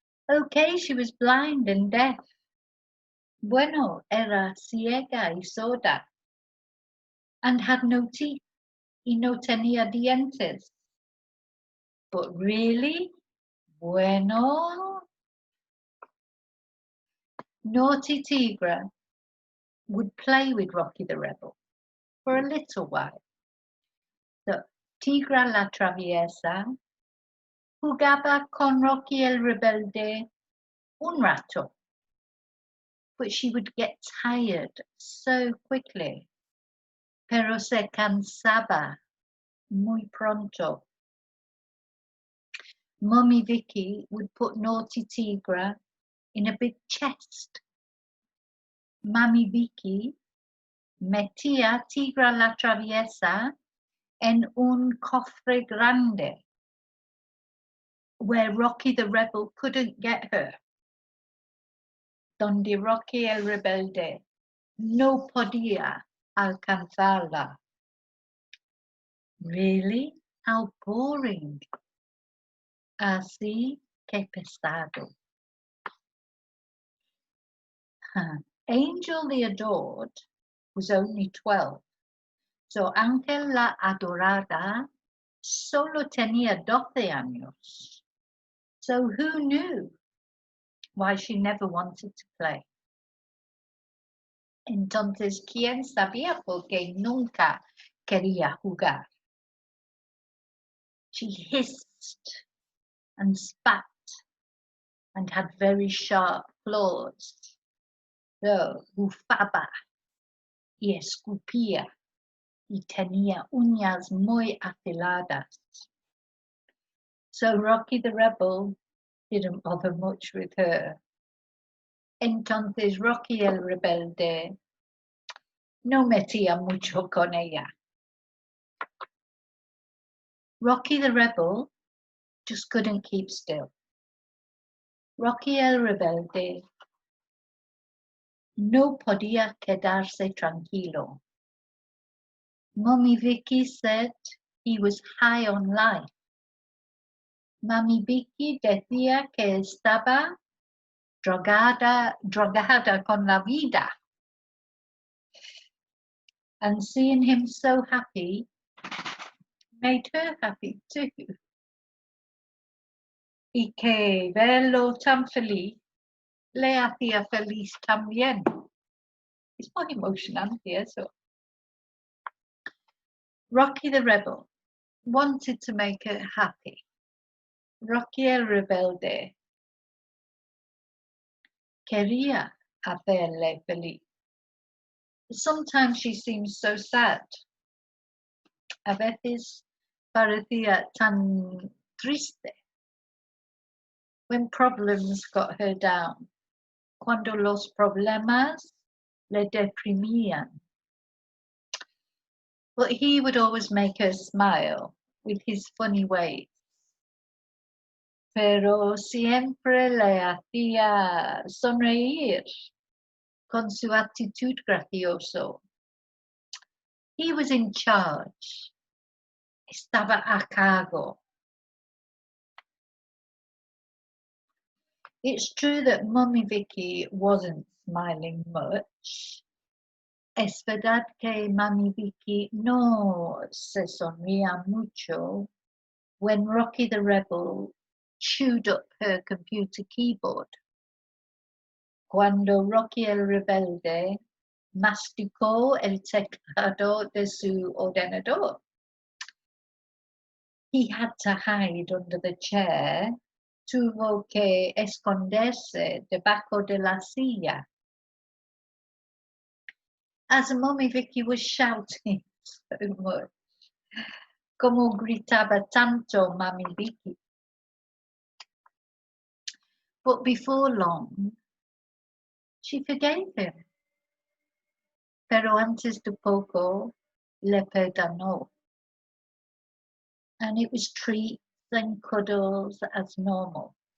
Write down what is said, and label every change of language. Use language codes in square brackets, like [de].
[en] Okay, she was blind and deaf. [es] Bueno, era ciega y sorda. [en] And had no teeth [es] y no tenía dientes. [en] But really? Bueno. Naughty Tigra would play with Rocky the Rebel for a little while. [es] So, Tigra la Traviesa jugaba con Rocky el Rebelde un rato, [en] but she would get tired so quickly. [es] Pero se cansaba muy pronto. [en] Mummy Vicki would put Naughty Tigra in a big chest. [es] Mummy Vicki metía Tigra la Traviesa en un cofre grande [en] where Rocky the Rebel couldn't get her. [es] Donde Rocky el Rebelde no podía alcanzarla. [en] Really? How boring. [es] Así que pesado. [en] Angel the Adored was only 12, so [es] Ángel la Adorada solo tenía 12 años. [en] So who knew why she never wanted to play? [es] Entonces, ¿quién sabía por qué nunca quería jugar? [en] She hissed and spat and had very sharp claws. [es] So, bufaba y escupía y tenía uñas muy afiladas. [en] So Rocky the Rebel didn't bother much with her. [es] Entonces Rocky el Rebelde no metía mucho con ella. [en] Rocky the Rebel just couldn't keep still. [es] Rocky el Rebelde no podía quedarse tranquilo. [en] Mummy Vicki said he was high on life. [es] Mummy Vicki decía que estaba drogada con la vida. [en] And seeing him so happy made her happy too. [es] Y que verlo tan feliz le hacía feliz también. Es muy emocionante eso. [en] Rocky the Rebel wanted to make her happy. [es] Rocky el Rebelde quería hacerle feliz. [en] Sometimes she seems so sad. [es] A veces parecía tan triste. [en] When problems got her down. [es] Cuando los problemas le deprimían. [en] But he would always make her smile with his funny ways. [es] Pero siempre le hacía sonreír con su actitud gracioso. [en] He was in charge. [es] Estaba a cargo. [en] It's true that Mummy Vicki wasn't smiling much. [es] Es verdad que Mummy Vicki no se sonría mucho [en] when Rocky the Rebel chewed up her computer keyboard. [es] Cuando Rocky el Rebelde masticó el teclado de su ordenador. [en] He had to hide under the chair. [es] Tuvo que esconderse debajo de la silla. [en] As Mummy Vicki was shouting so much, [es] como gritaba tanto Mummy Vicki. [en] But before long, she forgave him. [es] Pero antes de poco, le perdonó. [en] And it was treats and cuddles as normal.